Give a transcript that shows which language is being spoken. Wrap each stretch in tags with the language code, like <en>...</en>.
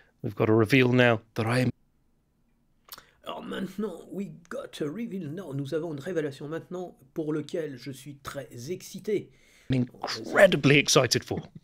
<en>We've got a reveal now that I am...</en> <fr>Alors maintenant,</fr> <en>we got a reveal now.</en> <fr>Nous avons une révélation maintenant pour lequel je suis très excité.</fr> <en>incredibly excited for.</en>